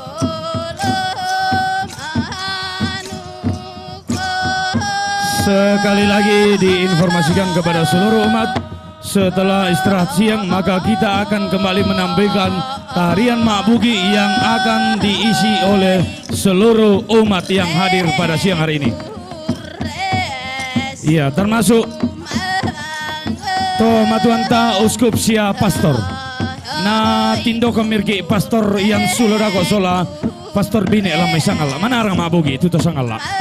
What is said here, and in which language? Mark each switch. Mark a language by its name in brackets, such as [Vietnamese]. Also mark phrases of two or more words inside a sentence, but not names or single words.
[Indonesian] Sekali lagi diinformasikan kepada seluruh umat, setelah istirahat siang maka kita akan kembali menampilkan tarian Mak Bugi yang akan diisi oleh seluruh umat yang hadir pada siang hari ini. [Toraja-Sa'dan] Iya, termasuk to matuanta uskup sia pastor. Na tindo kemirki pastor yang sulodako sola pastor bine lamai sangala. [Indonesian] Mana orang Mak Bugi itu to sangala.